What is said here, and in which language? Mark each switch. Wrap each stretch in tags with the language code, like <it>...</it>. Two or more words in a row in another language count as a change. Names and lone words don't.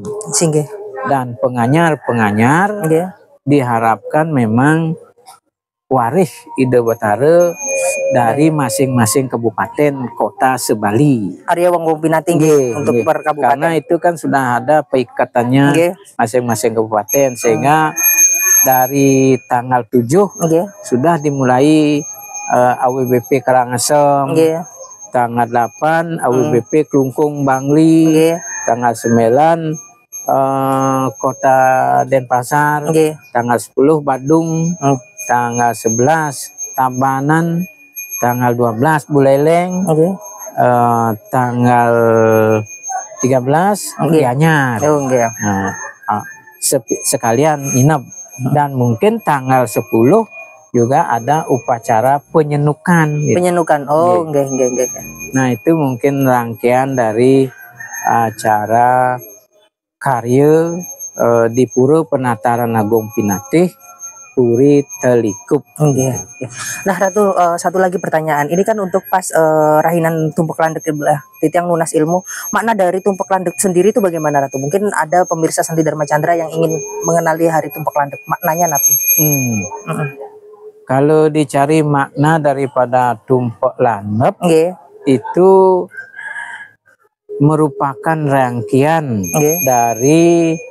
<id>Dan penganyar diharapkan memang waris Ida Betara dari masing-masing kabupaten kota sebali. Arya Wong Pinatih untuk per kabupaten. Karena itu kan sudah ada peikatannya masing-masing kabupaten, sehingga dari tanggal 7 sudah dimulai AWBP Karangasem. Tanggal 8 AWBP Klungkung Bangli. Tanggal 9 Kota Denpasar. Tanggal 10 Badung. Tanggal 11 Tabanan. Tanggal 12 Buleleng. Tanggal 13 Gianyar. Nah, sekalian nginep. Dan mungkin tanggal 10 juga ada upacara penyenukan. Penyenukan. Nah, itu mungkin rangkaian dari acara karya di Pura Penataran Agung Pinatih Puri Telikup. Nah, Ratu, satu lagi pertanyaan. Ini kan untuk pas rahinan Tumpek Landek Titiang Lunas Ilmu. Makna dari Tumpek Landek sendiri itu bagaimana, Ratu? Mungkin ada pemirsa Santi Dharma Chandra yang ingin mengenali hari Tumpek Landek. Maknanya apa? Kalau dicari makna daripada Tumpek Landek, itu merupakan rangkaian dari</id>